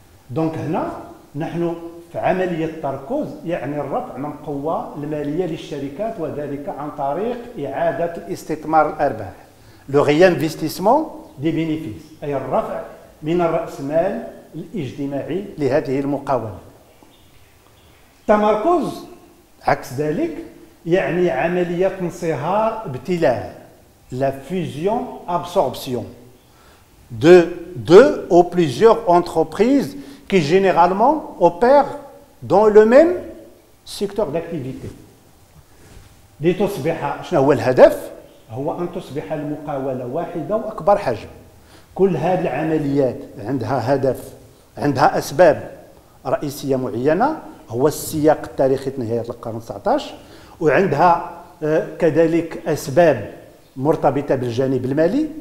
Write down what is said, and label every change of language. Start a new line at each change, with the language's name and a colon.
Arabic: دونك هنا نحن في عملية التركز يعني الرفع من القوة المالية للشركات وذلك عن طريق إعادة الاستثمار الأرباح، لو
French: réinvestissement des bénéfices،
Arabic: أي الرفع من الرأسمال الاجتماعي لهذه المقاولة. التمركز عكس ذلك يعني عملية انصهار ابتلاع،
French: la fusion-absorption de deux ou plusieurs entreprises qui généralement opèrent dans le même secteur d'activité.
Arabic: لتصبح شنو هو الهدف؟ هو أن تصبح المقاولة واحدة وأكبر حجم. كل هذه العمليات عندها هدف، عندها أسباب رئيسية معينة، هو السياق التاريخي نهاية القرن 19، وعندها كذلك أسباب مرتبطة بالجانب المالي.